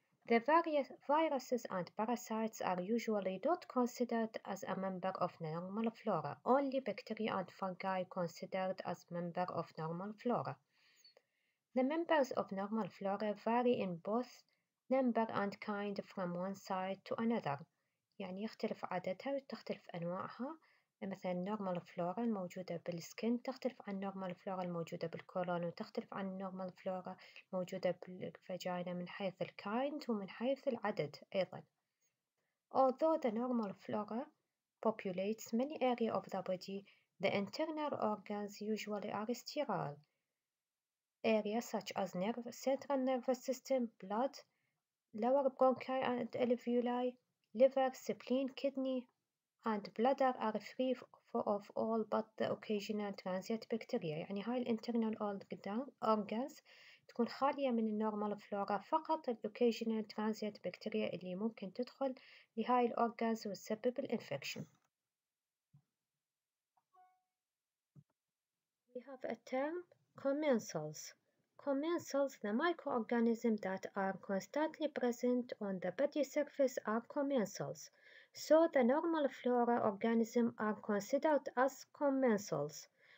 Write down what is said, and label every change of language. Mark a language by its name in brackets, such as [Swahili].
[English] The various viruses and parasites are usually not considered as a member of normal flora, only bacteria and fungi considered as member of normal flora. The members of normal flora vary in both number and kind from one site to another. [Arabic] يعني يختلف عددها وتختلف أنواعها. مثلا normal flora الموجودة بالسكن تختلف عن normal flora الموجودة بالكولون وتختلف عن normal flora الموجودة بالفاجينا من حيث الكايند ومن حيث العدد أيضا. [English] Although the normal flora populates many areas of the body, the internal organs usually are sterile. Areas such as central nervous system, blood, lower bronchi and alveoli, liver, spleen, kidney, and bladder are free of all but the occasional transient bacteria. [Arabic] يعني هاي الانترنال organs تكون خالية من النورمال فلورا، فقط الoccasional transient bacteria اللي ممكن تدخل لهاي الأورجانز وتسبب الانفكشن. [English] We have a term commensals. Commensals, the microorganisms that are constantly present on the body surface are commensals. So the normal flora organisms are considered as commensals.